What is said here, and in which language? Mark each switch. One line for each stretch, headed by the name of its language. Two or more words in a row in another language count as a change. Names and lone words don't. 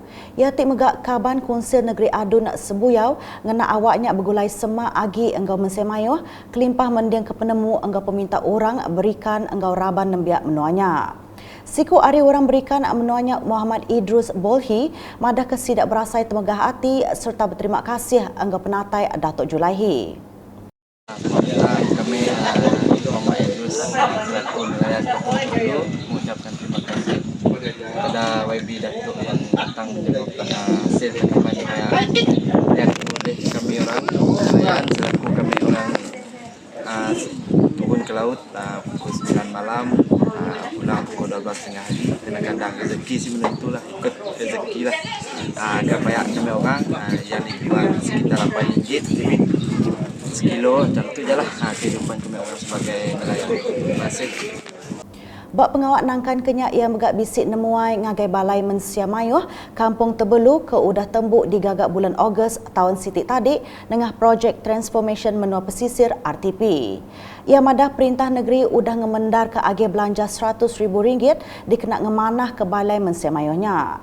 Iban: Ia tik megak Kaban Konsil Negeri Adun Sebuyau, ngena awaknya bergulai semak agi enggau mensemayuh, kelimpah mendiang ke penemu enggau peminta orang berikan enggau raban nembiak menuanya. Siku hari orang berikan menuanya Muhammad Idrus Bolhi madah kesidak berasai temegah hati serta berterima kasih enggau penatai Datuk Julaihi.
Malay: Kami Muhammad Idrus selaku wilayah Kampung Tebelu mengucapkan terima kasih kepada YB Datuk yang datang menyebabkan hasil penerimaan yang oleh kami orang nelayan selaku kami orang turun ke laut pukul 9 malam pulang pukul 12 tengah hari kena gandang rezeki sih benda itulah ikut rezeki lah kayak kami orang yang dijual sekitar RM8 sekilo macam tu je lah kehidupan kami orang sebagai nelayan. Terima kasih.
Iban: Bak pengawak nangkan kenyak ia megak bisik nemuai ngagai balai Mensia Mayuh Kampung Tebelu ke udah tembuk digagak bulan Ogos tahun sitik tadi dengan projek Transformation Menua Pesisir RTP. Ia madah perintah negeri udah ngemendar ke agih belanja RM100,000 dikena ngemanah ke balai Mensia Mayuhnya.